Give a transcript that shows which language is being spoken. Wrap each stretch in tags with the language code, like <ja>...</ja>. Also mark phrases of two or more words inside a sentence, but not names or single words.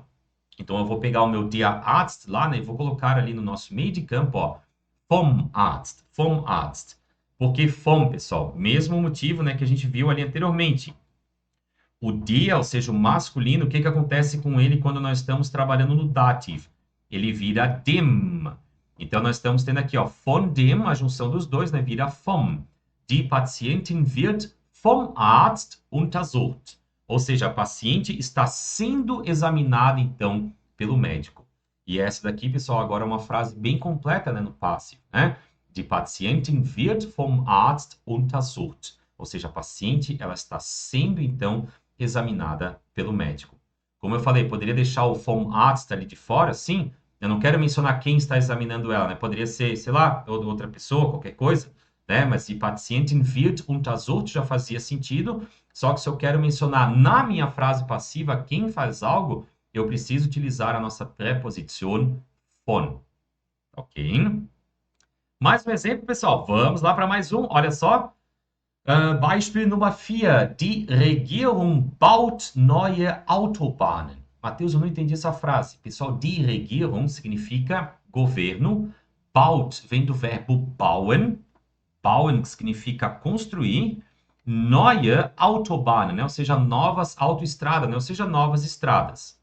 <pt>Então, eu vou pegar o meu</pt> <de>der Arzt</de> <pt>lá, né, e vou colocar ali no nosso meio de campo, ó,</pt> <de>vom Arzt, vom Arzt.</de> <pt>Por que vom, pessoal? Mesmo motivo, né, que a gente viu ali anteriormente. O der, ou seja, o masculino, o que acontece com ele quando nós estamos trabalhando no dativo? Ele vira dem. Então, nós estamos tendo aqui, ó,</pt> <de>von dem,</de> <pt>a junção dos dois, né, vira vom.</pt> <de>Die Patientin wird vom Arzt untersucht.</de> <pt>Ou seja, a paciente está sendo examinada, então, pelo médico. E essa daqui, pessoal, agora é uma frase bem completa, né, no passive, né?</pt> <de>Die Patientin wird vom Arzt untersucht.</de> <pt>Ou seja, a paciente, ela está sendo, então, examinada pelo médico. Como eu falei, poderia deixar o</pt> <de>vom Arzt</de> <pt>ali de fora, sim. Eu não quero mencionar quem está examinando ela, né? Poderia ser, sei lá, outra pessoa, qualquer coisa, né? Mas</pt> <de>die Patientin wird untersucht</de> <pt>já fazia sentido. Só que se eu quero mencionar na minha frase passiva quem faz algo, eu preciso utilizar a nossa preposição von. Ok? Mais um exemplo, pessoal. Vamos lá para mais um. Olha só.</pt> <de>Beispiel Nummer 4. Die Regierung baut neue Autobahnen.</de> <pt>Mateus, eu não entendi essa frase. Pessoal,</pt> <de>die Regierung</de> <pt>significa governo. Baut vem do verbo bauen. Bauen significa construir.</pt> <de>Neue Autobahnen,</de> <pt>né? Ou seja, novas autoestradas, né? Ou seja, novas estradas.</pt>